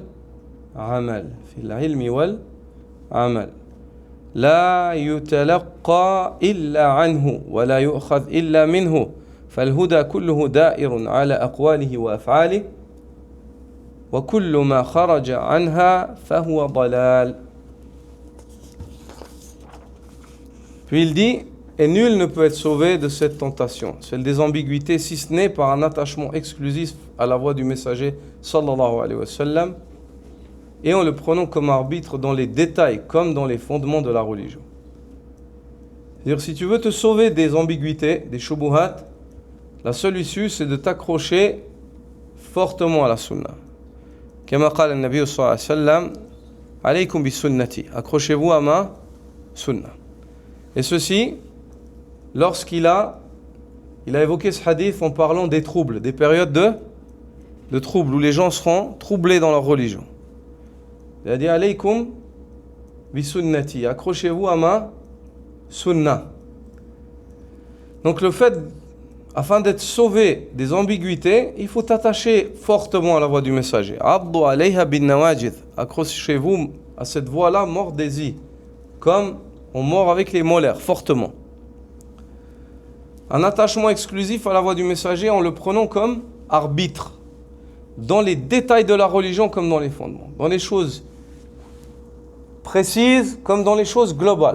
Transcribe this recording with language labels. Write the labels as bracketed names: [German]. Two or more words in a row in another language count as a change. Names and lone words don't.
[Arabic] والعمل لا يتلقى إلا عنه ولا يؤخذ إلا منه فالهدى كله دائر على أقواله وأفعاله وكل ما خرج عنها فهو ضلال. [French] Puis il dit, et nul ne peut être sauvé de cette tentation, celle des ambiguïtés, si ce n'est par un attachement exclusif à la voix du messager [Arabic] صلى الله عليه وسلم, [French] et en le prenant comme arbitre dans les détails comme dans les fondements de la religion. C'est-à-dire, si tu veux te sauver des ambiguïtés, des shubuhat, la seule issue, c'est de t'accrocher fortement à la sunna. [Arabic] كما قال النبي صلى الله عليه وسلم عليكم بسنتي, [French] accrochez-vous à ma sunna. Et ceci, lorsqu'il a évoqué ce hadith en parlant des troubles, des périodes de troubles où les gens seront troublés dans leur religion. Il a dit [Arabic] عليكم بسنتي, [French] accrochez-vous à ma sunna. Donc le fait, afin d'être sauvé des ambiguïtés, il faut t'attacher fortement à la voix du messager. [Arabic] عضوا عليها بالنواجذ, [French] accrochez-vous à cette voix-là, mordez-y, comme on mord avec les molaires, fortement. Un attachement exclusif à la voix du messager en le prenant comme arbitre, dans les détails de la religion comme dans les fondements, dans les choses précises comme dans les choses globales.